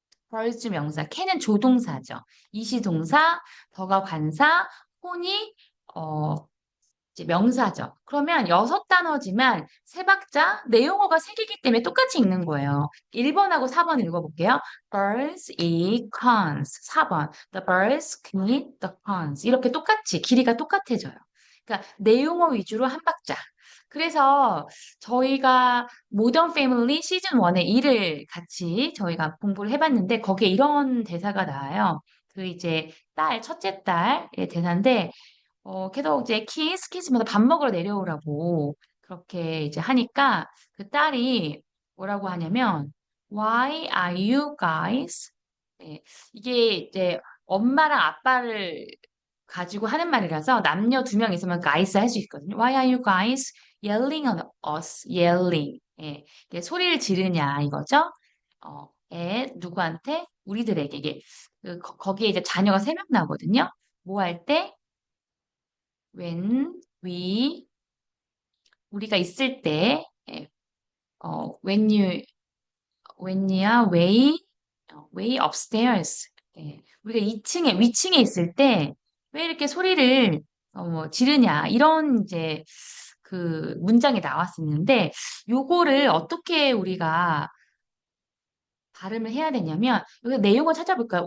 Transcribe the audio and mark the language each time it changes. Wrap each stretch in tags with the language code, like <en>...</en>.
<ko>벌즈 명사, can은 조동사죠. 이시동사, 더가 관사, 혼이 어, 이제 명사죠. 그러면 6단어지만 세 박자, 내용어가 세 개이기 때문에 똑같이 읽는 거예요. 1번하고 4번 읽어볼게요.</ko> <en>Birds eat corns.</en> <ko>4번.</ko> <en>The birds can eat the corns.</en> <ko>이렇게 똑같이 길이가 똑같아져요. 그러니까 내용어 위주로 한 박자. 그래서 저희가 모던 패밀리 시즌 1의 1을 같이 저희가 공부를 해봤는데 거기에 이런 대사가 나와요. 그 이제 첫째 딸의 대사인데 계속 이제 키즈마다 밥 먹으러 내려오라고 그렇게 이제 하니까 그 딸이 뭐라고 하냐면</ko> <en>Why are you guys?</en> <ko>예, 이게 이제 엄마랑 아빠를 가지고 하는 말이라서 남녀 두 명 있으면 guys 할 수 있거든요.</ko> <en>Why are you guys yelling on us? Yelling.</en> <ko>예, 이게 소리를 지르냐 이거죠. 누구한테? 우리들에게 이게 거기에 이제 자녀가 3명 나오거든요. 뭐 할 때? when we 우리가 있을 때 예,</ko> <en>when you are way upstairs</en> <ko>우리가 2층에 위층에 있을 때 왜 이렇게 소리를 뭐 지르냐 이런 이제 그 문장이 나왔었는데 요거를 어떻게 우리가 발음을 해야 되냐면 여기 내용을 찾아볼까요?</ko>